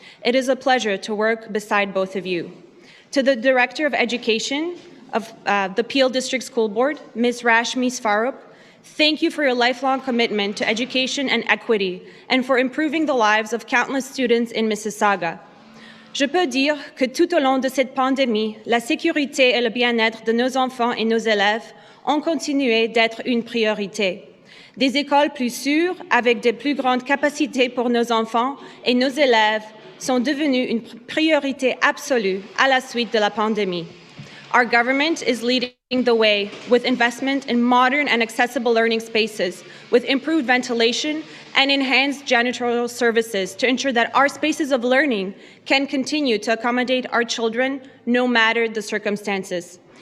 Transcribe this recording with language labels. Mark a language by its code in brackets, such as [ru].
[en] It is a pleasure to work beside both of you. To the Director of Education of the Peel District School Board, Ms. Rashmi Swarup, thank you for your lifelong commitment to education and equity and for improving the lives of countless students in Mississauga. [fr] Je peux dire que tout au long de cette pandémie, la sécurité et le bien-être de nos enfants et nos élèves ont continué d'être une priorité. Des écoles plus sûres, avec de plus grandes capacités pour nos enfants et nos élèves, sont devenues une priorité absolue à la suite de la pandémie. [en] Our government is leading the way with investment in modern and accessible learning spaces, with improved ventilation and enhanced janitorial services to ensure that our spaces of learning can continue to accommodate our children no matter the circumstances.